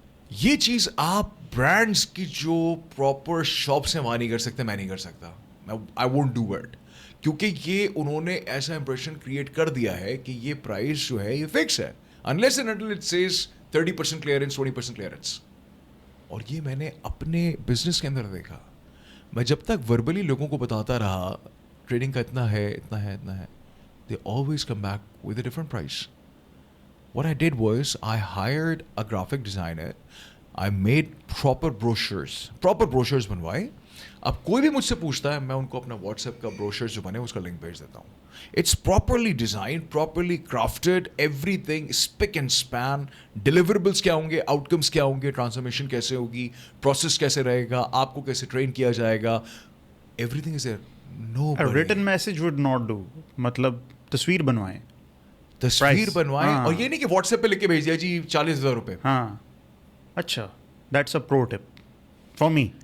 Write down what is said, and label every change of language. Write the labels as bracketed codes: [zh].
[ur] یہ چیز آپ برانڈس کی جو پراپر شاپ سے وہاں نہیں کر سکتے, میں نہیں کر سکتا, [en] I won't do it, [ur] کیونکہ یہ انہوں نے ایسا امپریشن کریٹ کر دیا ہے کہ یہ پرائز جو ہے یہ فکس ہے, [en] unless and until it says 30% clearance, 20% clearance. [ur] اور یہ میں نے اپنے بزنس کے اندر دیکھا. میں جب تک وربلی لوگوں کو بتاتا رہا ٹریڈنگ کا اتنا ہے, [en] they always come back with a different price. What I did was I hired a graphic designer. I made proper brochures بنوائے. [ur] اب کوئی بھی مجھ سے پوچھتا ہے, میں ان کو اپنا واٹس ایپ کا بروشر جو بنے اس کا لنک بھیج دیتا ہوں. [en] It's properly designed, properly crafted, everything spick and span. [ur] Deliverables کیا ہوں گے, آؤٹ کمس کیا ہوں گے, ٹرانسفارمیشن کیسے ہوگی, پروسیس کیسے رہے گا, آپ کو کیسے ٹرین کیا جائے گا, [en] Everything is there. Written message would not do, [ur] مطلب تصویر بنوائیں, اور یہ نہیں کہ واٹس ایپ پہ لکھ کے بھیج دیا جی 40,000 روپے. ہاں اچھا, [en] That's a pro tip for me.